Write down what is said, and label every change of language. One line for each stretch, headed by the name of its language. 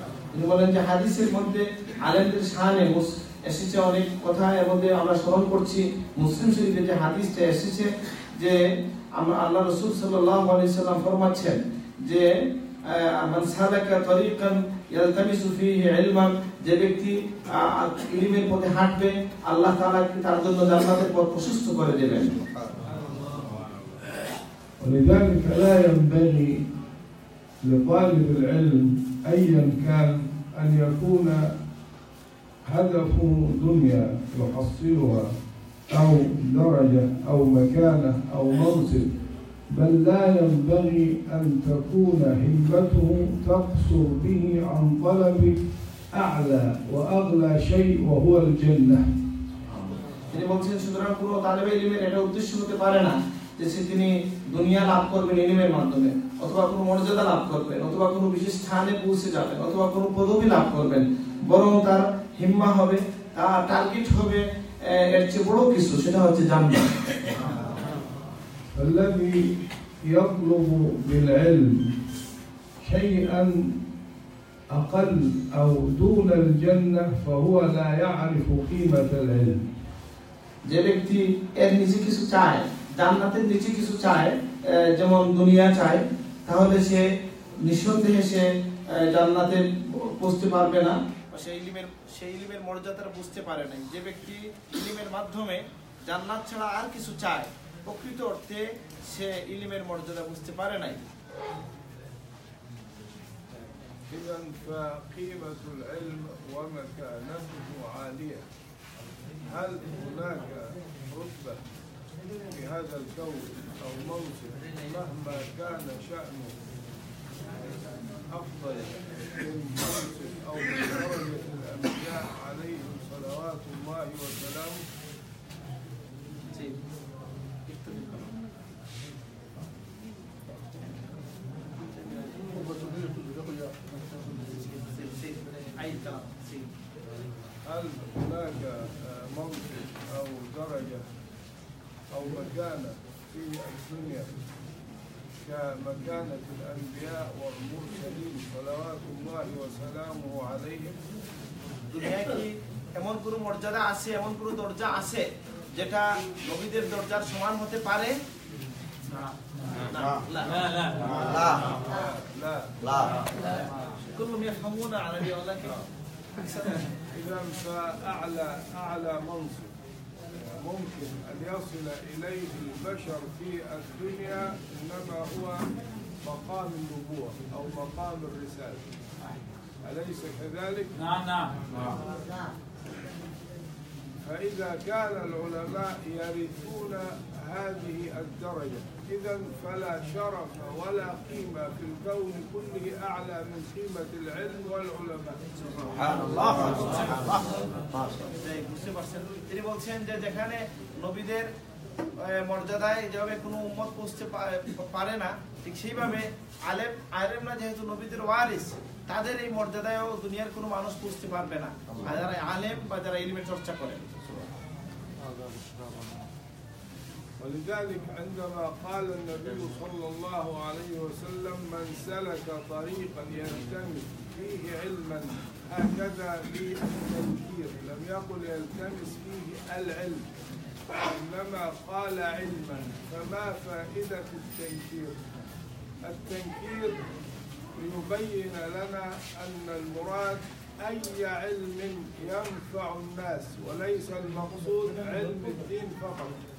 Bangla: তিনি বলেন যে হাদিসের মধ্যে আলেমদের শানে এসেছে অনেক কথা, এর মধ্যে আমরা স্মরণ করছি মুসলিম শরীফে যে হাদিসটা এসেছে যে আল্লাহ রাসূল সাল্লাল্লাহু আলাইহি সাল্লাম ফরমাচ্ছেন যে
Arabic: মান সালাকা তরিকান ইয়ালতামিসু ফীহি ইলমান,
Bangla: যে ব্যক্তি ইলমের পথে হাঁটবে আল্লাহ তাআলা তার জন্য জান্নাতের পথ প্রশস্ত করে দেবেন।
Arabic: ولذلك لا ينبغي لطالب العلم أيا كان أن يكون هدفه دنيا يحصلها أو درجة أو مكانة أو منصب، بل لا ينبغي أن تكون همته تقصر به عن طلب أعلى وأغلى شيء وهو الجنة.
Bangla: তিনি বলছেন সুতরাং পুরো তালেবে ইলমের এটা উদ্দেশ্য হতে পারে না যে তিনি দুনিয়া লাভ করবেন ইলমের মাধ্যমে, অথবা কোনো মর্যাদা লাভ করবেন, অথবা কোনো বিশেষ স্থানে পৌঁছে যাবেন, অথবা কোনো পদবি লাভ করবেন, বরং তার হিম্মা হবে, তার টার্গেট হবে এর চেয়ে বড় কিছু, সেটা হচ্ছে জান্নাত।
Arabic: الذي يطلب بالعلم شيئا أقل أو دون الجنة فهو لا يعرف قيمة العلم.
Bangla: যে ব্যক্তি এর নিচে কিছু চায়, জান্নাতের নিচে কিছু চায়, যেমন দুনিয়া চায়, তাহলে সে নিঃসন্দেহে সে জান্নাতে পৌঁছতে পারবে না, সেই ইলমের মর্যাদা বুঝতে পারে নাই। যে ব্যক্তি ইলমের মাধ্যমে জান্নাত ছাড়া আর কিছু চায়, প্রকৃত অর্থে সে ইলমের মর্যাদা বুঝতে পারে নাই।
Arabic: إذا فقيمة العلم ومكانته عالية. هل هناك رتبة في هذا الكون أو موسم مهما كان شأنه أفضل من موسم أو من درجة الأنبياء عليهم صلوات الله وسلامه؟ هل هناك موسم أو درجة أو مكانة في الدنيا كمكانة الأنبياء والمرسلين صلوات الله وسلامه عليهم؟
Bangla: দুনিয়ায় কি এমন কোনো মর্যাদা আছে, এমন কোনো দরজা আছে যেটা নবীদের দরজার সমান হতে পারে?
Arabic: لا. كلهم يفهمون عربي ولكن إذا فأعلى منصب ممكن أن يصل إليه البشر في الدنيا إنما هو مقام النبوة أو مقام الرسالة، أليس كذلك؟ نعم. فإذا كان العلماء يرثون هذه الدرجة إذا فلا شرف ولا قيمة في الكون كله أعلى من قيمة العلم والعلماء. سبحان الله.
Bangla: বুঝতে পারছেন? তিনি বলছেন যে যেখানে নবীদের মর্যাদায় যেভাবে কোনো উম্মত পৌঁছতে পারে না, ঠিক সেইভাবে আলেমরা যেহেতু নবীদের ওয়ারিস, তাদের এই মর্যাদায়ও দুনিয়ার কোনো মানুষ পৌঁছতে পারবে না, যারা আলেম বা যারা ইলমের চর্চা করেন।
Arabic: ولذلك عندما قال النبي صلى الله عليه وسلم من سلك طريقا يلتمس فيه علما هكذا للتنكير، لم يقل يلتمس فيه العلم إنما قال علما، فما فائدة التنكير؟ التنكير ليبين لنا أن المراد أي علم ينفع الناس وليس المقصود علم الدين فقط.